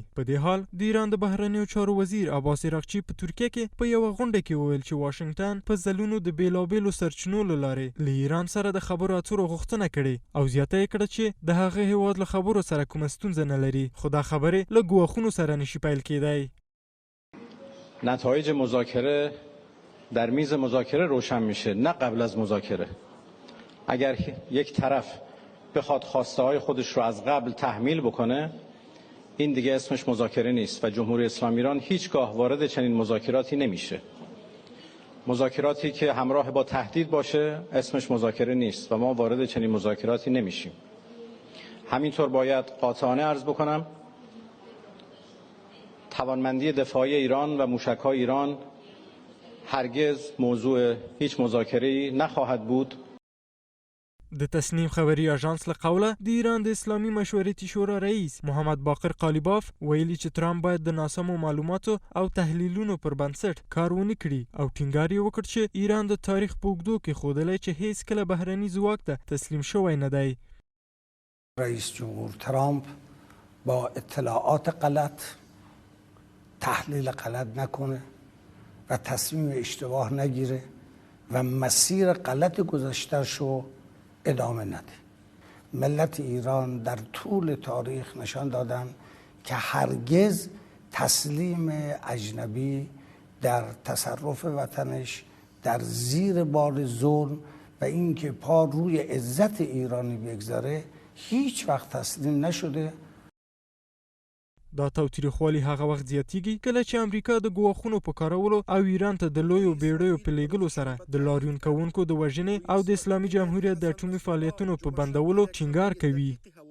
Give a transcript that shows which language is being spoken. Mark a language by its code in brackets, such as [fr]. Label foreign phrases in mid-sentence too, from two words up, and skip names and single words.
[ps] په دې حال د ایران د بهرنیو چارو وزیر عباس عراقچي په ترکیه کې په یوه غونډه کې وویل چې واشنګټن په ځلونو د بېلابېلو سرچینو له لارې له ایران سره د خبرو اترو غوښتنه کړې او زیاته یې کړه چې د هغه هېواد له خبرو سره کومه ستونزه نه لري خو دا خبرې له ګواښونو سره نشي پیل کېدی. [fa] نتایج مذاکره در میز مذاکره روشن میشه نه قبل از مذاکره. اگر یک طرف بخواد خواسته های خودش رو از قبل تحمیل بکنه این دیگه اسمش مذاکره نیست و جمهوری اسلامی ایران هیچگاه وارد چنین مذاکراتی نمیشه. مذاکراتی که همراه با تهدید باشه اسمش مذاکره نیست و ما وارد چنین مذاکراتی نمیشیم. همینطور باید قاطعانه عرض بکنم توانمندی دفاعی ایران و موشک‌های ایران هرگز موضوع هیچ مذاکره‌ای نخواهد بود. [ps] د تصنیم خبري اژانس له قوله د ایران د اسلامي مشورتي شورا رئیس محمد باقر قالیباف ویلي چې ترامپ باید د ناسمو معلوماتو او تحلیلونو پر بنسټ کار ونه کړي او ټینګار یې وکړ چې ایران د تاریخ په اوږدو کې ښودلی چې هیڅ کله بهرني ځواک ته تسلیم شوی نه دی. [fa] رئیس جمهور ترامپ با اطلاعات غلط تحلیل غلط نکنه و تصمیم اشتباه نگیره و مسیر غلط گذشته‌شو ادامه نده. ملت ایران در طول تاریخ نشان دادن که هرگز تسلیم اجنبی در تصرف وطنش در زیر بار ظلم و اینکه پا روی عزت ایرانی بگذاره هیچ وقت تسلیم نشده. [ps] دا تاوتریخوالي هغه وخت زیاتیږي کله چې امریکا د ګواښونو په کارولو او ایران ته د لویو بیړیو په لیږلو سره د لاریون کوونکو د وژنې او د اسلامي جمهوریت د اټومي فعالیتونو په بندولو ټینګار کوي.